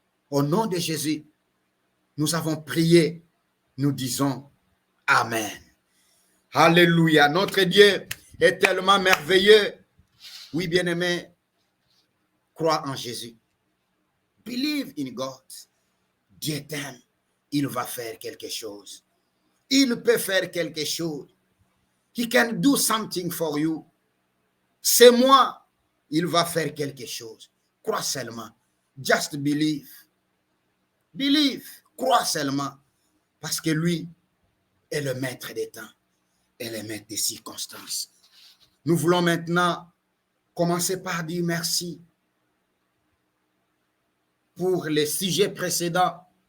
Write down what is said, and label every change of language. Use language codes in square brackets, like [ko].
[fr] Au nom de Jésus, nous avons prié, nous disons Amen. Alléluia. Notre Dieu est tellement merveilleux. Oui, bien-aimé, crois en Jésus. [en] Believe in God. [fr] Dieu t'aime. Il va faire quelque chose. Il peut faire quelque chose. [en] He can do something for you. [fr] C'est moi. Il va faire quelque chose. Crois seulement. [en] Just believe. Believe. [fr] Crois seulement. Parce que lui est le maître des temps et le maître des circonstances. Nous voulons maintenant commencer par dire merci pour les sujets précédents.